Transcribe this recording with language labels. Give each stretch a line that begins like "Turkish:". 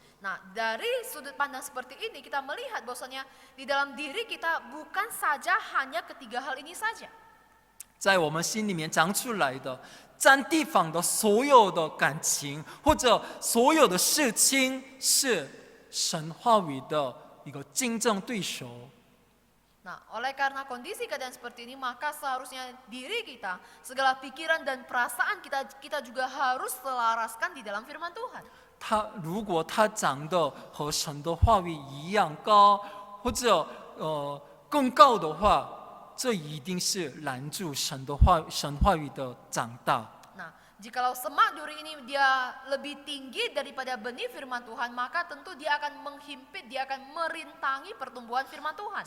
Indonesian: Nah, dari sudut pandang seperti ini kita melihat bahwasanya di dalam diri kita bukan saja hanya ketiga hal ini saja.
Chinese: 在我们心里面长出来的占地方的所有的感情或者所有的事情，是神话语的一个竞争对手。
Indonesian: Nah, oleh karena kondisi keadaan seperti ini, maka seharusnya diri kita, segala pikiran dan perasaan kita juga harus selaraskan di dalam firman Tuhan.
Chinese: 如果他长得和神的话语一样高，或者更高的话，这一定是拦住神话语的长大。
Indonesian: Nah, jikalau semak duri ini dia lebih tinggi daripada benih firman Tuhan, maka tentu dia akan menghimpit, dia akan merintangi pertumbuhan firman Tuhan.